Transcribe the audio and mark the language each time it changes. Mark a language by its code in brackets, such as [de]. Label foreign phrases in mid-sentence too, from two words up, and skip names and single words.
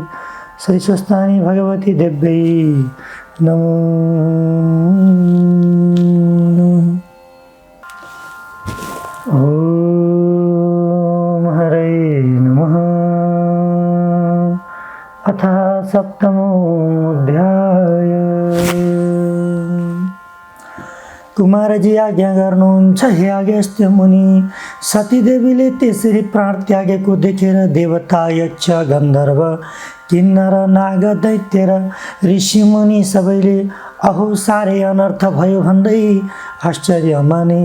[sa] श्री स्वस्थानी भगवती देव्यै नमो नमः। ॐ हरे नमः। अथ सप्तमोऽध्याय। [ne] कुमारजी आज्ञा गर्नुहुन्छ हे अगस्त्य मुनि। सतीदेवीले त्यसरी प्राण त्यागेको देखेर देवता, यक्ष, गन्धर्व, किन्नर, नाग, दैत्य र ऋषिमुनि सबैले अहो साह्रै अनर्थ भयो भन्दै आश्चर्य माने।